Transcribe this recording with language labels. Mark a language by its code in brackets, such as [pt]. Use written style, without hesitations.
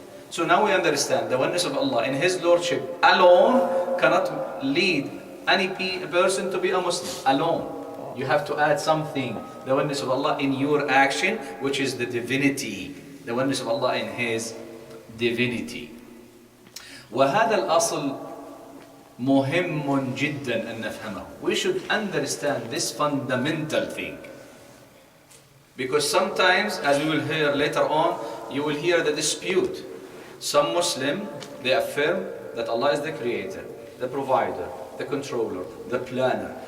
[en] So now we understand the oneness of Allah in His Lordship alone cannot lead any person to be a Muslim. Alone. You have to add something, the oneness of Allah in your action, which is the divinity, The oneness of Allah in His divinity. [ar] وهذا الأصل مهم جدا أن نفهمه. [en] We should understand this fundamental thing. Because sometimes, as we will hear later on, you will hear the dispute. Some Muslim, they affirm that Allah is the creator, the provider, the controller, the planner.